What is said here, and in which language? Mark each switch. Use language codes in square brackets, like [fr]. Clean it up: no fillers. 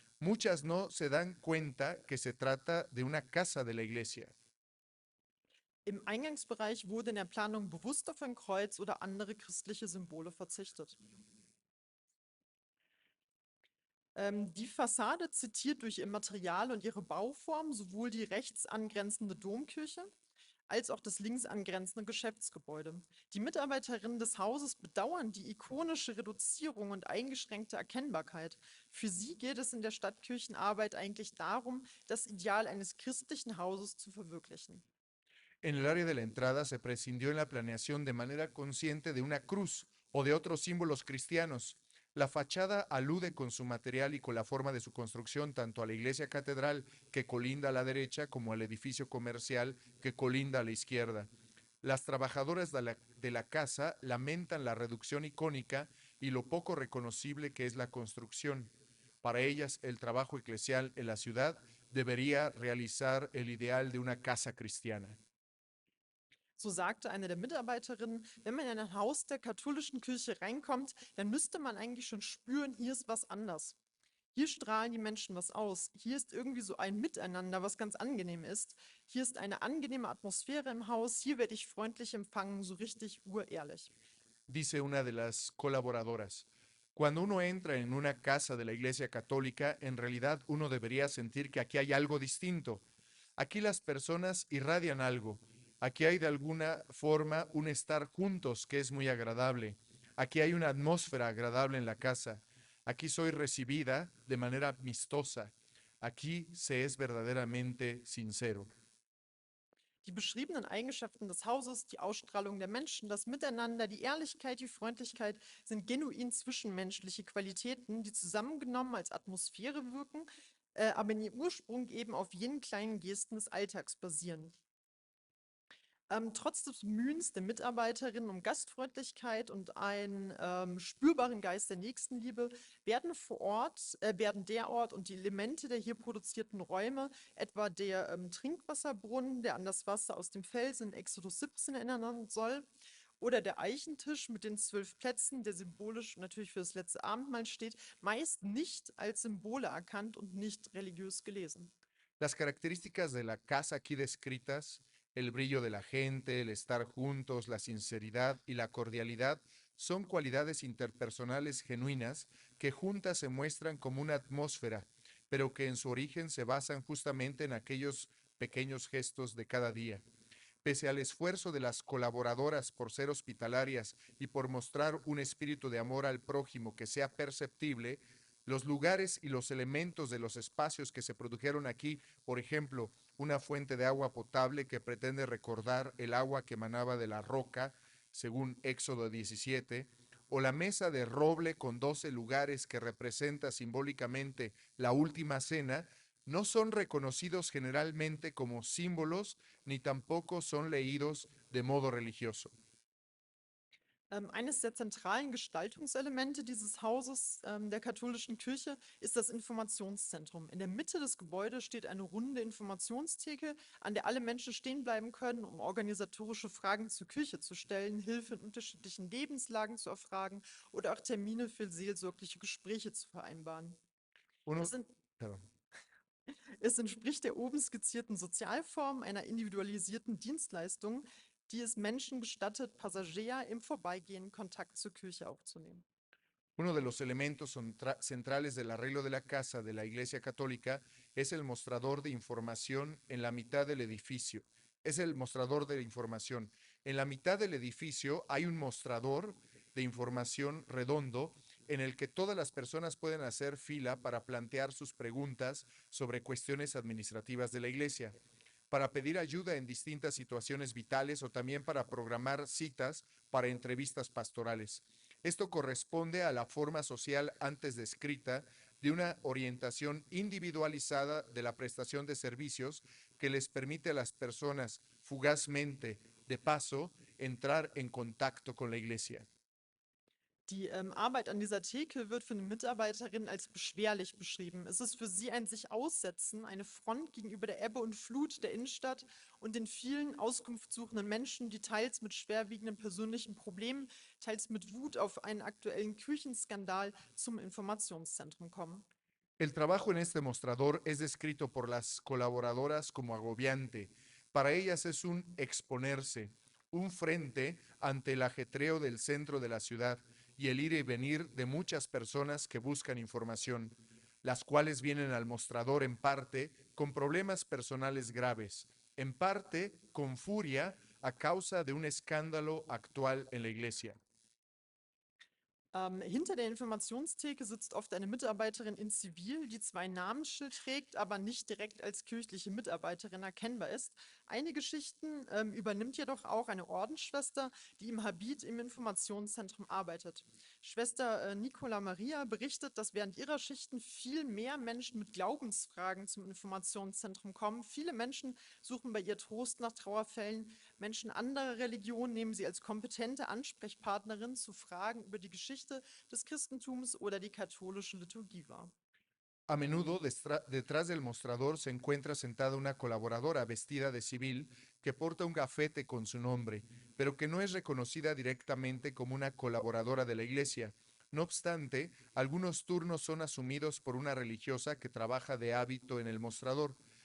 [es] Muchas no se dan cuenta que se trata de una casa de la iglesia. [de] Im Eingangsbereich wurde in der Planung bewusst auf ein Kreuz oder andere christliche Symbole verzichtet. Die Fassade zitiert durch ihr Material und ihre Bauform sowohl die rechts angrenzende Domkirche als auch das links angrenzende Geschäftsgebäude. Die Mitarbeiterinnen des Hauses bedauern die ikonische Reduzierung und eingeschränkte Erkennbarkeit. Für sie geht es in der Stadtkirchenarbeit eigentlich darum, das Ideal eines christlichen Hauses zu verwirklichen. [es] En el área de la entrada se prescindió en la planeación de manera consciente de una cruz o de otros símbolos cristianos. La fachada alude con su material y con la forma de su construcción tanto a la iglesia catedral que colinda a la derecha como al edificio comercial que colinda a la izquierda. Las trabajadoras de la casa lamentan la reducción icónica y lo poco reconocible que es la construcción. Para ellas, el trabajo eclesial en la ciudad debería realizar el ideal de una casa cristiana. [de] So sagte eine der Mitarbeiterinnen, wenn man in ein Haus der katholischen Kirche reinkommt, dann müsste man eigentlich schon spüren, hier ist was anders. Hier strahlen die Menschen was aus. Hier ist irgendwie so ein Miteinander, was ganz angenehm ist. Hier ist eine angenehme Atmosphäre im Haus. Hier werde ich freundlich empfangen, so richtig urehrlich. [es] Dice una de las colaboradoras. Cuando uno entra en una casa de la Iglesia Católica, en realidad uno debería sentir que aquí hay algo distinto. Aquí las personas irradian algo. Aquí hay de alguna forma un estar juntos que es muy agradable. Aquí hay una atmósfera agradable en la casa. Aquí soy recibida de manera amistosa. Aquí se es verdaderamente sincero. [de] Die beschriebenen Eigenschaften des Hauses, die Ausstrahlung der Menschen, das Miteinander, die Ehrlichkeit, die Freundlichkeit sind genuin zwischenmenschliche Qualitäten, die zusammengenommen als Atmosphäre wirken, aber in ihrem Ursprung eben auf jenen kleinen Gesten des Alltags basieren. Trotz des Bemühens der Mitarbeiterinnen um Gastfreundlichkeit und einen spürbaren Geist der Nächstenliebe werden der Ort und die Elemente der hier produzierten Räume, etwa der Trinkwasserbrunnen, der an das Wasser aus dem Felsen in Exodus 17 erinnern soll, oder der Eichentisch mit den 12 Plätzen, der symbolisch natürlich für das letzte Abendmahl steht, meist nicht als Symbole erkannt und nicht religiös gelesen. [es] Las características de la casa aquí descritas, el brillo de la gente, el estar juntos, la sinceridad y la cordialidad, son cualidades interpersonales genuinas que juntas se muestran como una atmósfera, pero que en su origen se basan justamente en aquellos pequeños gestos de cada día. Pese al esfuerzo de las colaboradoras por ser hospitalarias y por mostrar un espíritu de amor al prójimo que sea perceptible, los lugares y los elementos de los espacios que se produjeron aquí, por ejemplo, una fuente de agua potable que pretende recordar el agua que emanaba de la roca, según Éxodo 17, o la mesa de roble con 12 lugares que representa simbólicamente la última cena, no son reconocidos generalmente como símbolos ni tampoco son leídos de modo religioso. [de] Eines der zentralen Gestaltungselemente dieses Hauses der katholischen Kirche ist das Informationszentrum. In der Mitte des Gebäudes steht eine runde Informationstheke, an der alle Menschen stehen bleiben können, um organisatorische Fragen zur Kirche zu stellen, Hilfe in unterschiedlichen Lebenslagen zu erfragen oder auch Termine für seelsorgliche Gespräche zu vereinbaren. [es] Uno, Es, en- perdón. [de] Es entspricht der oben skizzierten Sozialform einer individualisierten Dienstleistung, die es Menschen gestattet, Passagier im Vorbeigehen Kontakt zur Kirche aufzunehmen. [es] Uno de los elementos centrales del arreglo de la casa de la Iglesia Católica es el mostrador de información en la mitad del edificio. Es el mostrador de información. En la mitad del edificio hay un mostrador de información redondo en el que todas las personas pueden hacer fila para plantear sus preguntas sobre cuestiones administrativas de la Iglesia, para pedir ayuda en distintas situaciones vitales o también para programar citas para entrevistas pastorales. Esto corresponde a la forma social antes descrita de una orientación individualizada de la prestación de servicios que les permite a las personas fugazmente, de paso, entrar en contacto con la iglesia. [de] Die Arbeit an dieser Theke wird von den Mitarbeiterinnen als beschwerlich beschrieben. Es ist für sie ein sich aussetzen, eine Front gegenüber der Ebbe und Flut der Innenstadt und den vielen auskunftssuchenden Menschen, die teils mit schwerwiegenden persönlichen Problemen, teils mit Wut auf einen aktuellen Kirchenskandal zum Informationszentrum kommen. [es] El trabajo en este mostrador es descrito por las colaboradoras como agobiante. Para ellas es un exponerse, un frente ante el ajetreo del centro de la ciudad y el ir y venir de muchas personas que buscan información. las cuales vienen al mostrador en parte con problemas personales graves, en parte con furia a causa de un escándalo actual en la iglesia. [de] Hinter der Informationstheke sitzt oft eine Mitarbeiterin in Zivil, die zwar ein Namensschild trägt, aber nicht direkt als kirchliche Mitarbeiterin erkennbar ist. Einige Schichten übernimmt jedoch auch eine Ordensschwester, die im Habit im Informationszentrum arbeitet. Schwester Nicola Maria berichtet, dass während ihrer Schichten viel mehr Menschen mit Glaubensfragen zum Informationszentrum kommen. Viele Menschen suchen bei ihr Trost nach Trauerfällen. Menschen anderer Religionen nehmen sie als kompetente Ansprechpartnerin zu Fragen über die Geschichte des Christentums oder die katholische Liturgie wahr. [es] A menudo detrás del mostrador se encuentra sentada una colaboradora vestida de civil que porta un gafete con su nombre, pero que no es reconocida directamente como una colaboradora de la iglesia. No obstante, algunos turnos son asumidos por una religiosa que trabaja de hábito en el mostrador.